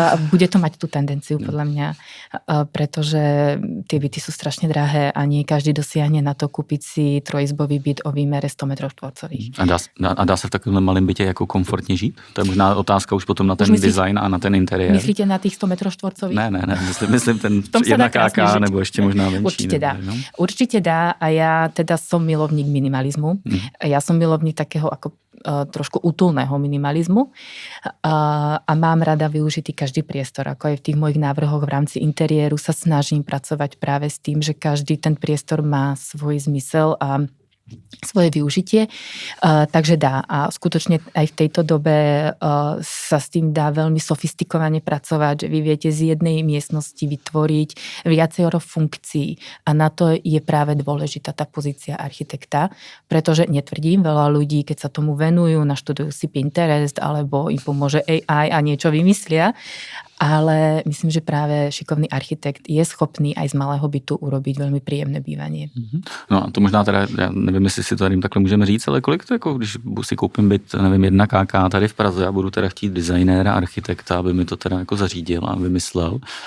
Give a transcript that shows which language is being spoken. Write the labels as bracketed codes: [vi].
[sk] Bude to mať tú tendenciu, podľa mňa, pretože tie byty sú strašne drahé a nie každý dosiahne na to kúpiť si trojizbový byt o výmere 100 metrov štvorcových. [cs] A dá se v takovém malém bytě jako komfortně žít? To je možná otázka už potom na ten design a na ten interiér. [sk] Myslíte na tých 100 metrov štvorcových? [cs] Ne, myslím ten 1 KK nebo ešte možná menší. [sk] Určite dá. No? Určite dá a ja teda som milovník minimalizmu. Ja som milovník takého ako trošku útulného minimalizmu a mám rada využitý každý priestor. Ako aj v tých mojich návrhoch v rámci interiéru sa snažím pracovať práve s tým, že každý ten priestor má svoj zmysel a svoje využitie, takže dá. A skutočne aj v tejto dobe sa s tým dá veľmi sofistikovane pracovať, že vy viete z jednej miestnosti vytvoriť viacero funkcií a na to je práve dôležitá tá pozícia architekta, pretože netvrdím, veľa ľudí, keď sa tomu venujú, naštudujú si Pinterest alebo im pomôže AI a niečo vymyslia, ale myslím, že práve šikovný architekt je schopný aj z malého bytu urobiť veľmi príjemné bývanie. [cs] No a to možná teda, já nevím, jestli si to tady takhle můžeme říct, ale kolik to jako, když si koupím byt, nevím, 1 KK tady v Praze a budu teda chtít designéra, architekta, aby mi to teda jako zařídil a vymyslel.